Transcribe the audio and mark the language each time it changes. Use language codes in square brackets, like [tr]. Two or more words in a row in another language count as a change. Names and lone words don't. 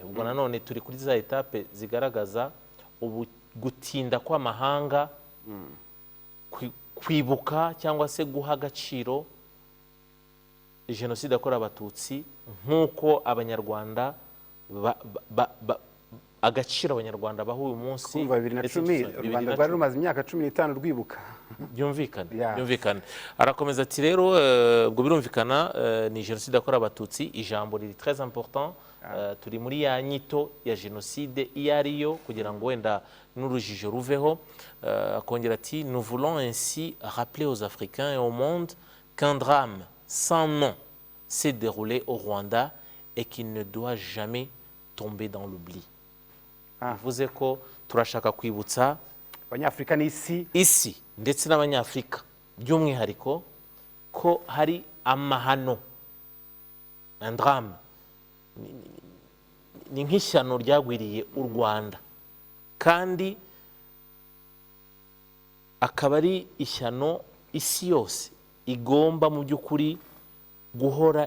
[rw] Ubwo nanone turi kuri za etape zigaragaza gutinda kw'amahanga kwibuka cyangwa se guha agaciro jenoside yakorewe abatutsi nk'uko abanyarwanda agaciro abanyarwanda baha uyu munsi. Kumva 2010 u Rwanda rwari rumaze imyaka 15 rwibuka. Byumvikane. Arakomeza ati rero ubwo birumvikana ni jenoside yakorewe abatutsi, ijambo riri [fr] très important. [rw] Turi muri ya nyito ya jenoside iyo ariyo kugira ngo wenda n'urujijo ruveho. Akongera ati [fr] nous voulons ainsi rappeler aux Africains et au monde qu'un drame sans nom s'est déroulé au Rwanda et qu'il ne doit jamais tomber dans l'oubli. [rw] Bivuze ko turashaka kwibutsa abanyafurika n'isi ndetse n'abanyafurika by'umwihariko ko hari amahano, [fr] un drame, [rw] ni nk'ishyano ryagwiriye u Rwanda, kandi akaba ari ishyano isi yose igomba mu by'ukuri guhora